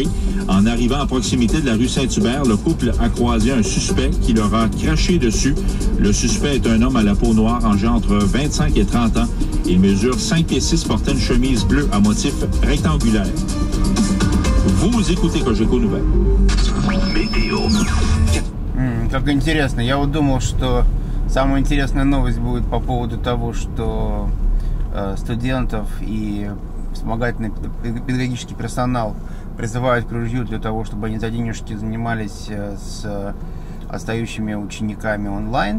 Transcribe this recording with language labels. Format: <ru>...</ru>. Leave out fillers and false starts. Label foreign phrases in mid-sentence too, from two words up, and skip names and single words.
<fr>En arrivant à proximité de la rue Saint-Hubert, le couple a croisé un suspect qui leur a craché dessus. Le suspect est un homme à la peau noire âgé entre 25 et 30 ans. Il mesure 5 pieds 6, portait une chemise bleue à motif rectangulaire. Vous écoutez Cogeco Nouvelles. Météo.</fr> <ru>Как интересно. Я вот думал, что самая интересная новость будет по поводу того, что студентов и вспомогательный педагогический персонал призывают к ружью для того, чтобы они за денежки занимались с отстающими учениками онлайн.</ru>